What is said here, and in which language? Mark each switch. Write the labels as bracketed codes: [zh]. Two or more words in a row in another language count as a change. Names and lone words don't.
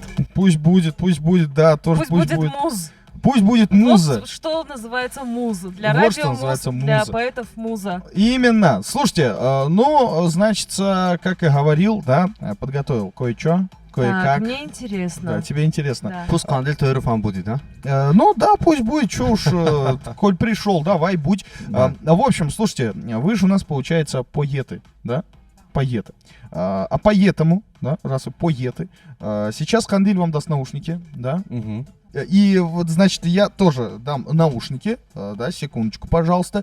[ru] Пусть будет, да, тоже Пусть будет муз. Пусть будет муза. Вот что называется муза. Для Вот что радио называется для муза. поэтов муза. Именно. Слушайте, значит, как и говорил, да, подготовил кое-что, кое-как. Так, мне интересно. Да, тебе интересно. Да. пуст қандил тӯру ҳам будид а Да, пусть будет, что уж, коль пришел, давай, будь. Да. В общем, слушайте, вы же у нас, получается, поэты, да? Поэты. А поэтому, да, раз вы поэты, сейчас Кандиль вам даст наушники, да? Мгм. И вот, значит, я тоже дам наушники, да, секундочку, пожалуйста.